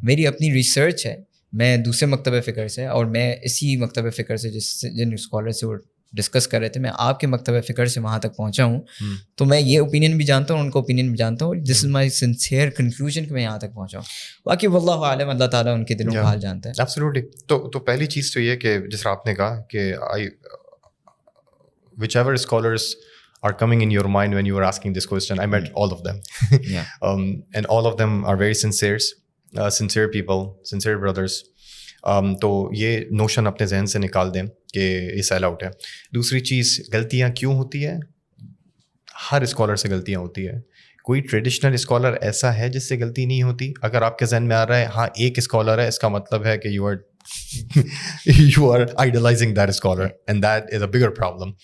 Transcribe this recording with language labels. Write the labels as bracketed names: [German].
[Urdu] میری اپنی ریسرچ ہے, میں دوسرے مکتب فکر سے, اور میں اسی مکتب فکر سے جن اسکالر سے وہ ڈسکس کر رہے تھے, میں آپ کے مکتب فکر سے وہاں تک پہنچا ہوں. تو میں یہ اوپینین بھی جانتا ہوں, ان کا اوپینین بھی جانتا ہوں, [English] this is my sincere conclusion [Urdu] کہ میں یہاں تک پہنچا ہوں. باقی واللہ عالم, اللہ تعالیٰ ان کے دلوں کا حال جانتا ہے. [English] Absolutely. [Urdu] تو پہلی چیز تو یہ کہ جس طرح آپ نے کہا کہ [English] whichever scholars are coming in your mind when you are asking this question, I met all of them. And all of them are very sincere people, sincere brothers. [Urdu] تو یہ نوشن اپنے ذہن سے نکال دیں کہ یہ سیل آؤٹ ہے. دوسری چیز, غلطیاں کیوں ہوتی ہے؟ ہر اسکالر سے غلطیاں ہوتی ہے. کوئی ٹریڈیشنل اسکالر ایسا ہے جس سے غلطی نہیں ہوتی؟ اگر آپ کے ذہن میں آ رہا ہے ہاں ایک اسکالر ہے, اس کا مطلب ہے کہ [English] you are idolizing that scholar and that is a bigger problem.